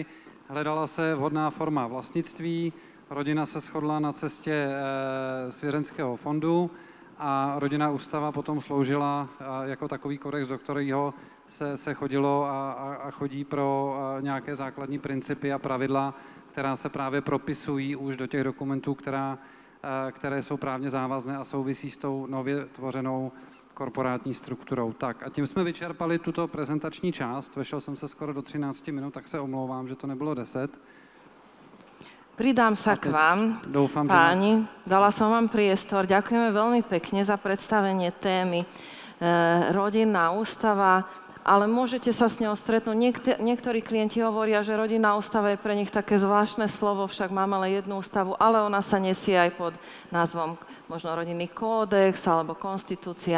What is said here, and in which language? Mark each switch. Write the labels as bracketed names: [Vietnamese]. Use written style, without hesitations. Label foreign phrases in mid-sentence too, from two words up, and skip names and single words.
[Czech] Hledala se vhodná forma vlastnictví, rodina se shodla na cestě svěřenského fondu a rodinná ústava potom sloužila jako takový kodex, do kterého se chodilo a chodí pro nějaké základní principy a pravidla, která se právě propisují už do těch dokumentů, které jsou právně závazné a souvisí s tou nově tvořenou korporátní strukturou. Tak a tím jsme vyčerpali tuto prezentační část. Vešel jsem se skoro do 13 minut, tak se omlouvám, že to nebylo 10. [Slovak] Pridám sa k vám, [Czech] doufám, [Slovak] páni. Dala som vám priestor. Ďakujeme veľmi pekne za predstavenie témy rodinná ústava, ale môžete sa s ňou stretnúť. Niektorí klienti hovoria, že rodinná ústava je pre nich také zvláštne slovo, však máme len jednu ústavu, ale ona sa nesie aj pod názvom možno rodinný kódex alebo konštitúcia.